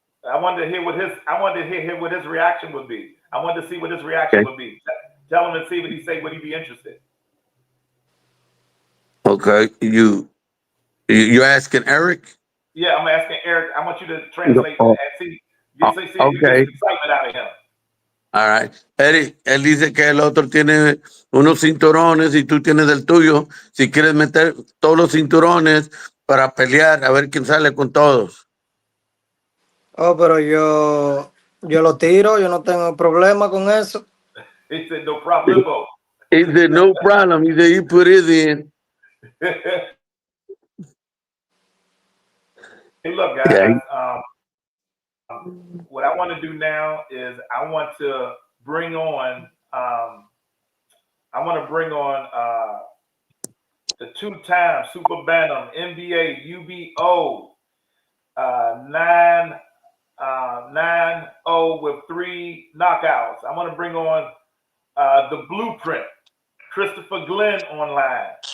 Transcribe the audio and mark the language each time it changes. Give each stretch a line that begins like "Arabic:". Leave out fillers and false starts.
English: I wanted to hear what his reaction would be. I wanted to see what his reaction would be. Tell him and see what he say. Would he be interested? Okay, you asking Eric? Yeah, I'm asking Eric. I want you to translate and see if you get excitement out of him. All right.
Spanish: Eric, él dice que el otro tiene unos cinturones y tú tienes el tuyo. Si quieres meter todos los cinturones para pelear, a ver quién sale con todos. Oh, pero yo lo tiro, yo no tengo problema con eso.
English: He said, no problem. He said, no problem. He said, he put his in. Hey, look, guys. What I want to do now is I want to bring on the two-time Super Bantam NBA UBO 9-0 with 3 knockouts. I want to bring on the Blueprint, Christopher Glenn, online.